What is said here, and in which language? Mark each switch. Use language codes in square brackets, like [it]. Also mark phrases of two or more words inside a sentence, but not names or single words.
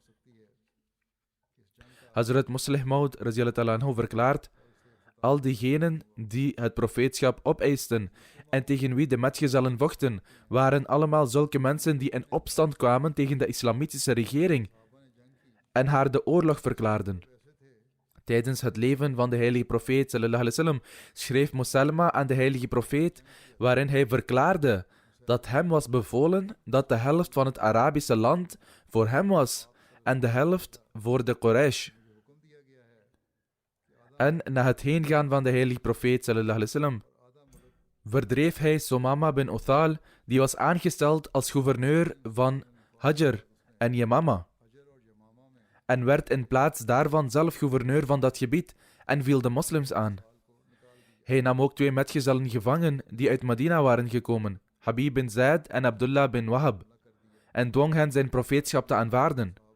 [nl] Hazrat Muslih Maud verklaart: al diegenen die het profeetschap opeisten en tegen wie de metgezellen vochten, waren allemaal zulke mensen die in opstand kwamen tegen de islamitische regering en haar de oorlog verklaarden. Tijdens het leven van de heilige profeet [ar] صلى الله عليه وسلم [nl] schreef Musailma aan de heilige profeet, waarin hij verklaarde dat hem was bevolen dat de helft van het Arabische land voor hem was en de helft voor de Quraysh. En na het heengaan van de heilige profeet [ar] صلى الله عليه وسلم [nl] verdreef hij Sumama bin Uthal, die was aangesteld als gouverneur van Hajar en Yamama, en werd in plaats daarvan zelf gouverneur van dat gebied en viel de moslims aan. Hij nam ook 2 metgezellen gevangen die uit Medina waren gekomen, Habib bin Zaid en Abdullah bin Wahab, en dwong hen zijn profeetschap te aanvaarden.